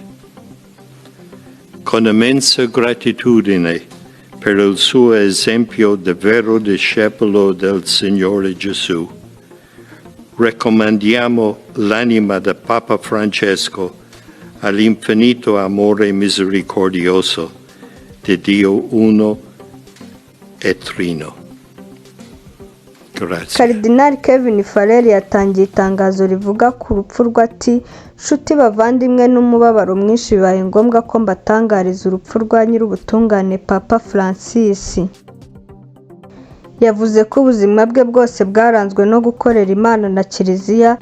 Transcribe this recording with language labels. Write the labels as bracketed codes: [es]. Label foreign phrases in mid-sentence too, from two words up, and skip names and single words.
[it] Con immensa gratitudine per il suo esempio di vero discepolo del Signore Gesù, raccomandiamo l'anima di Papa Francesco all'infinito amore misericordioso di Dio uno e trino. [rw] Cardinal Kevin Farrell yatangiye itangazo rivuga ku rupfu rwe ati: "Nshuti bavandimwe, n'umubabaro mwinshi bibaye ngombwa ko mbatangariza urupfu rwa nyir'ubutungane Papa Francis." Yavuze ko ubuzima bwe bwose bwaranzwe no gukorera Imana na Kiliziya.